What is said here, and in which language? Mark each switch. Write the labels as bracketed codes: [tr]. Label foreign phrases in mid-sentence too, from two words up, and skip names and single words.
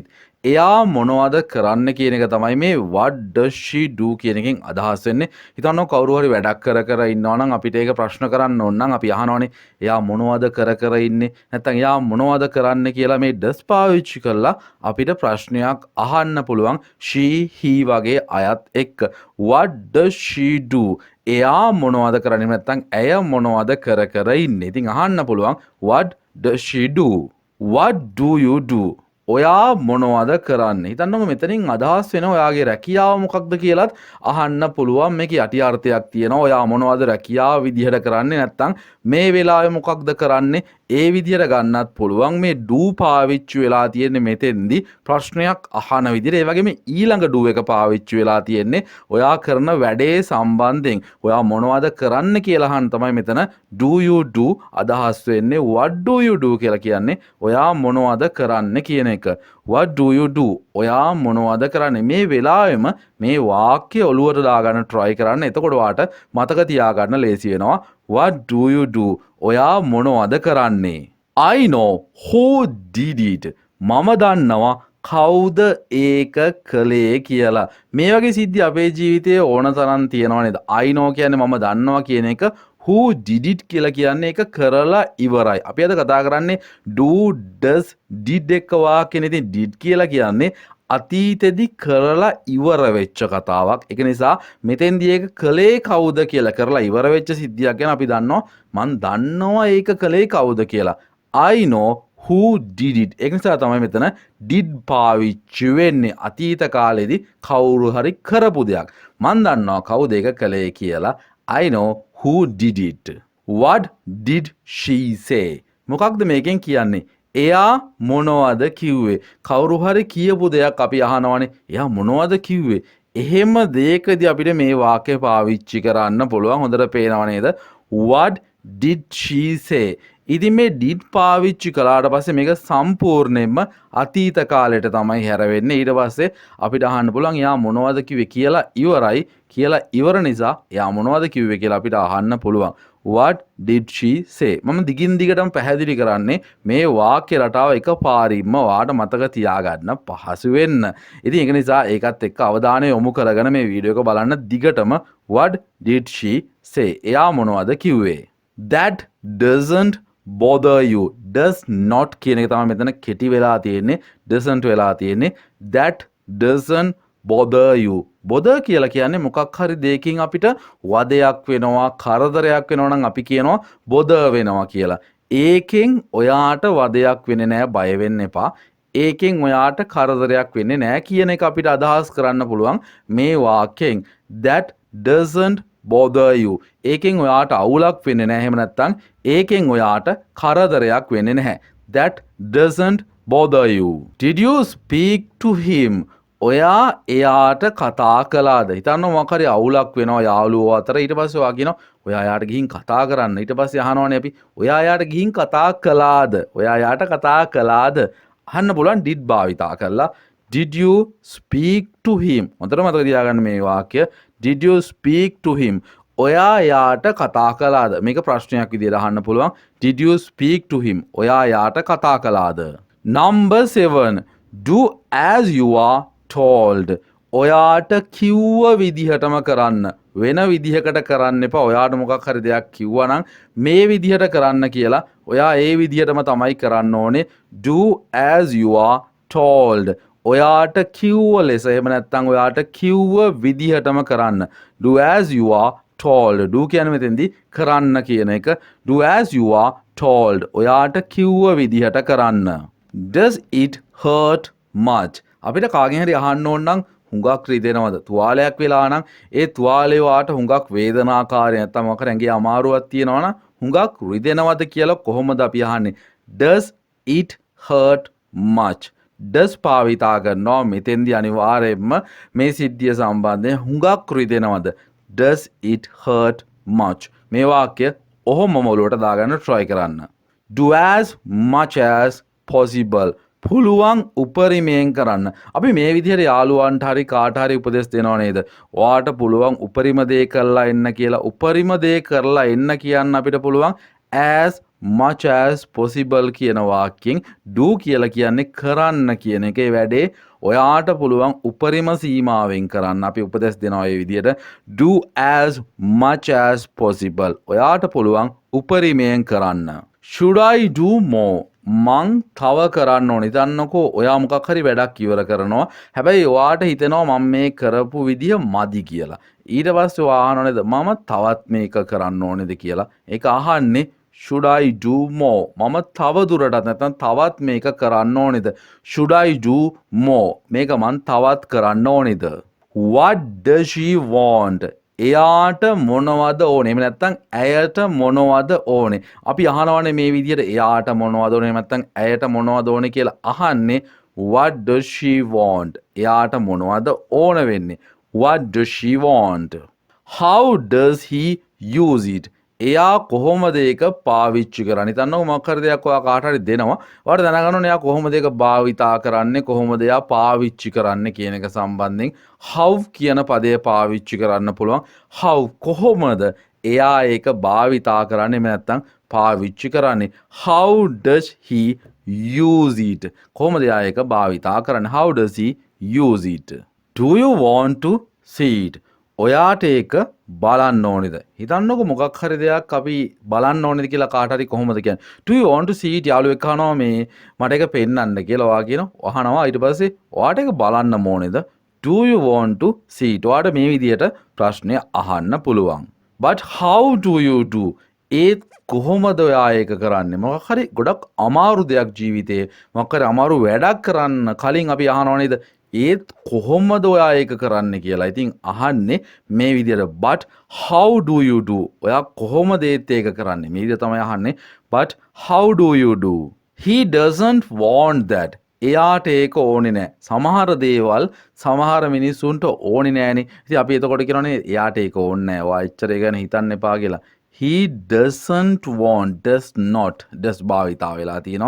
[si] එයා මොනවද කරන්න කියන එක තමයි මේ [en] what does she do [si] කියන එකෙන් අදහස් වෙන්නේ. හිතන්න කවුරු හරි වැඩක් කර ඉන්නවා නම් අපිට ඒක ප්‍රශ්න කරන්න ඕන නම් අපි අහනවානේ එයා මොනවද කර ඉන්නේ නැත්නම් එයා මොනවද කරන්න කියලා මේ does පාවිච්චි කරලා අපිට ප්‍රශ්නයක් අහන්න පුළුවන් [en] she he [si] වගේ අයත් එක්ක. [en] what does she do? [si] එයා මොනවද කරන්නේ නැත්නම් ඇය මොනවද කර ඉන්නේ. ඉතින් අහන්න පුළුවන් [en] what does she do? what do you do? [si] ඔයා මොනවද කරන්නේ? හිතන්නකො මෙතනින් අදහස් වෙන ඔයාගේ රැකියාව මොකක්ද කියලාත් අහන්න පුළුවන්. මේකේ යටි අර්ථයක් තියෙනවා. ඔයා මොනවද රැකියාව විදිහට කරන්නේ නැත්නම් මේ වෙලාවේ මොකක්ද කරන්නේ? ඒ විදිහට ගන්නත් පුළුවන්. මේ do පාවිච්චි වෙලා තියෙන්නේ මෙතෙන්දී ප්‍රශ්නයක් අහන විදිහට. ඒ වගේම ඊළඟ do එක පාවිච්චි වෙලා තියෙන්නේ ඔයා කරන වැඩේ සම්බන්ධයෙන්. ඔයා මොනවද කරන්න කියලා අහන්න තමයි මෙතන [en] do you do [si] අදහස් වෙන්නේ. [en] what do you do [si] කියලා කියන්නේ ඔයා මොනවද කරන්න කියන එක. [en] what do you do? [si] ඔයා මොනවද කරන්නේ? මේ වෙලාවෙම මේ වාක්‍ය ඔලුවට දාගන්න try කරන්න. එතකොට ඔයාට මතක තියාගන්න ලේසි වෙනවා. [en] what do you do? [si] ඔයා මොනවද කරන්නේ? [en] I know who did it. [si] මම දන්නවා කවුද ඒක කළේ කියලා. මේ වගේ සිද්ධි අපේ ජීවිතයේ ඕන තරම් තියෙනවා නේද? [en] I know [si] කියන්නේ මම දන්නවා කියන එක. [en] who did it [si] කියලා කියන්නේ ඒක කරලා ඉවරයි. අපි අද කතා කරන්නේ [en] do, does, did [si] එක වාක්‍යනේ. ඉතින් did කියලා කියන්නේ අතීතෙදි කරලා ඉවර වෙච්ච කතාවක්. ඒක නිසා මෙතෙන්දී ඒක කළේ කවුද කියලා කරලා ඉවර වෙච්ච සිද්ධියක් ගැන අපි දන්නවා. මං දන්නවා ඒක කළේ කවුද කියලා. [en] I know who did it. [si] ඒක නිසා තමයි මෙතන did පාවිච්චි වෙන්නේ. අතීත කාලෙදී කවුරු හරි කරපු දෙයක්. මං දන්නවා කවුද ඒක කළේ කියලා. [en] I know who did it. What did she say? [si] මොකක්ද මේකෙන් කියන්නේ? එයා මොනවද කිව්වේ? කවුරු හරි කියපු දෙයක් අපි අහනවානේ. එයා මොනවද කිව්වේ? එහෙම දෙයකදී අපිට මේ වාක්‍ය පාවිච්චි කරන්න පුළුවන්. හොඳට පේනව නේද? [en] What did she say? [si] ඉතින් මේ did පාවිච්චි කළාට පස්සේ මේක සම්පූර්ණයෙන්ම අතීත කාලයට තමයි හැරෙන්නේ. ඊට පස්සේ අපිට අහන්න පුළුවන් එයා මොනවද කිව්වේ කියලා ඉවරයි. කියලා ඉවර නිසා එයා මොනවද කිව්වේ කියලා අපිට අහන්න පුළුවන්. [en] what did she say? [si] මම දිගින් දිගටම පැහැදිලි කරන්නේ මේ වාක්‍ය රටාව එකපාරින්ම ඔයාට මතක තියාගන්න පහසු වෙන්න. ඉතින් ඒක නිසා ඒකත් එක්ක අවධානය යොමු කරගෙන මේ වීඩියෝ එක බලන්න දිගටම. [en] what did she say? [si] එයා මොනවද කිව්වේ? [en] that doesn't bother you. does not [si] කියන එක තමයි මෙතන කෙටි වෙලා තියෙන්නේ. doesn't වෙලා තියෙන්නේ. [en] that doesn't bother you. [si] bother කියලා කියන්නේ මොකක් හරි දෙයකින් අපිට වදයක් වෙනවා, කරදරයක් වෙනවා නම් අපි කියනවා bother වෙනවා කියලා. ඒකෙන් ඔයාට වදයක් වෙන්නේ නැහැ, බය වෙන්න එපා. ඒකෙන් ඔයාට කරදරයක් වෙන්නේ නැහැ කියන එක අපිට අදහස් කරන්න පුළුවන් මේ වාක්‍යයෙන්. [en] that doesn't bother you. [si] ඒකෙන් ඔයාට අවුලක් වෙන්නේ නැහැ. එහෙම නැත්නම් ඒකෙන් ඔයාට කරදරයක් වෙන්නේ නැහැ. [en] that doesn't bother you. Did you speak to him? [si] ඔයා එයාට කතා කළාද? හිතන්න මොකක් හරි අවුලක් වෙනවා යාළුවෝ අතර. ඊට පස්සේ ඔයා කියනවා ඔයා එයාට ගිහින් කතා කරන්න. ඊට පස්සේ අහනවානේ අපි ඔයා එයාට ගිහින් කතා කළාද? ඔයා එයාට කතා කළාද? අහන්න පුළුවන් did භාවිතා කරලා. [en] Did you speak to him? [si] හොඳට මතක තියාගන්න මේ වාක්‍ය. [en] Did you speak to him? [si] ඔයා එයාට කතා කළාද? මේක ප්‍රශ්නයක් විදිහට අහන්න පුළුවන්. [en] Did you speak to him? [si] ඔයා එයාට කතා කළාද? [en] Number 7. Do as you are told. [si] ඔයාට කිව්ව විදිහටම කරන්න. වෙන විදිහකට කරන්න එපා. ඔයාට මොකක් හරි දෙයක් කිව්වා නම් මේ විදිහට කරන්න කියලා ඔයා ඒ විදිහටම තමයි කරන්න ඕනේ. [en] Do as you are told. [si] ඔයාට කිව්ව ලෙස එහෙම නැත්නම් ඔයාට කිව්ව විදිහටම කරන්න. [en] Do as you are told. Do [si] කියන්නේ මෙතෙන්දී කරන්න කියන එක. [en] Do as you are told. [si] ඔයාට කිව්ව විදිහට කරන්න. [en] Does it hurt much? [si] අපිට කාගෙන් හරි අහන්න ඕන නම් හුඟක් රිදෙනවද? තුවාලයක් වෙලා නම් ඒ තුවාලේ වාට හුඟක් වේදනාකාරී නැත්නම් මොකක් ඇඟේ අමාරුවක් තියෙනවා නම් හුඟක් රිදෙනවද කියලා කොහොමද අපි අහන්නේ? [en] Does it hurt much? [si] does පාවිතා කරනවා මෙතෙන්දී අනිවාර්යයෙන්ම මේ සිද්ධිය සම්බන්ධයෙන් හුඟක් රිදෙනවද? [en] Does it hurt much? [si] මේ වාක්‍ය ඔහොම මොළුවට දාගන්න try කරන්න. [en] Do as much as possible. [si] පුළුවන් උපරිමයෙන් කරන්න. අපි මේ විදිහට යාළුවන්ට හරි කාට හරි උපදෙස් දෙනව නේද? ඔයාට පුළුවන් උපරිම දේ කරලා එන්න කියලා. උපරිම දේ කරලා එන්න කියන්න අපිට පුළුවන් [en] as much as possible [si] කියන වාක්‍යයෙන් do කියලා කියන්නේ කරන්න කියන එකේ වැඩේ ඔයාට පුළුවන් උපරිම සීමාවෙන් කරන්න. අපි උපදෙස් දෙනවා මේ විදිහට [en] do as much as possible. [si] ඔයාට පුළුවන් උපරිමයෙන් කරන්න. [en] Should I do more? [si] මං තව කරන්න ඕනේ. හිතන්නකෝ ඔයා මොකක් හරි වැඩක් ඉවර කරනවා. හැබැයි ඔයාට හිතෙනවා මම මේ කරපු විදිය මදි කියලා. ඊට පස්සේ ඔයා අහනවනේද මම තවත් මේක කරන්න ඕනේද කියලා. ඒක අහන්නේ [en] should I do more? [si] මම තව දුරටත් නැත්නම් තවත් මේක කරන්න ඕනේද? [en] should I do more? [si] මේක මං තවත් කරන්න ඕනේද? [en] What does she want? [si] එයාට මොනවද ඕනේ? එහෙම නැත්නම් ඇයට මොනවද ඕනේ? අපි අහනවානේ මේ විදිහට එයාට මොනවද ඕනේ? එහෙම නැත්නම් ඇයට මොනවද ඕනේ කියලා අහන්නේ [en] what does she want? [si] එයාට මොනවද ඕන වෙන්නේ? [en] What does she want? How does he use it? [si] එයා කොහොමද ඒක පාවිච්චි කරන්නේ? හිතන්නකො මොකක් හරි දෙයක් ඔයා කාට හරි දෙනවා. ඔයාට දැනගන්න ඕනේ එයා කොහොමද ඒක භාවිතා කරන්නේ, කොහොමද එයා පාවිච්චි කරන්නේ කියන එක සම්බන්ධයෙන් how කියන පදය පාවිච්චි කරන්න පුළුවන්. how කොහොමද එයා ඒක භාවිතා කරන්නේ නැත්නම් පාවිච්චි කරන්නේ? [en] How does he use it? [si] කොහොමද එයා ඒක භාවිතා කරන්නේ? [en] How does he use it? Do you want to see it? [si] ඔයාට ඒක බලන්න ඕනේද? හිතන්නකො මොකක් හරි දෙයක් අපි බලන්න ඕනේද කියලා කාට හරි කොහොමද කියන්නේ? [en] Do you want to see it? [si] යාළුවෙක් අහනවා මේ මට ඒක පෙන්වන්න කියලා. ඔයා කියනවා අහනවා ඊට පස්සේ ඔයාට ඒක බලන්න ඕනේද? [en] Do you want to see it? [si] ඔයාට මේ විදියට ප්‍රශ්නය අහන්න පුළුවන්. [en] But how do you do? [si] ඒත් කොහොමද ඔයා ඒක කරන්නේ? මොකක් හරි ගොඩක් අමාරු දෙයක් ජීවිතේ මොකක් හරි අමාරු වැඩක් කරන්න කලින් අපි අහනවා නේද? ඒත් කොහොමද ඔයා ඒක කරන්නේ කියලා. ඉතින් අහන්නේ මේ විදිහට [en] but how do you do? [si] ඔයා කොහොමද ඒත් ඒක කරන්නේ? මේ විදිහ තමයි අහන්නේ [en] but how do you do? He doesn't want that. [si] එයාට ඒක ඕනේ නැහැ. සමහර දේවල් සමහර මිනිස්සුන්ට ඕනේ නැහනේ. ඉතින් අපි එතකොට කියනවානේ එයාට ඒක ඕනේ නැහැ. ඔයා එච්චර ඒ ගැන හිතන්න එපා කියලා. [en] He doesn't want, does not, does [si] භාවිතා වෙලා තියෙනවා.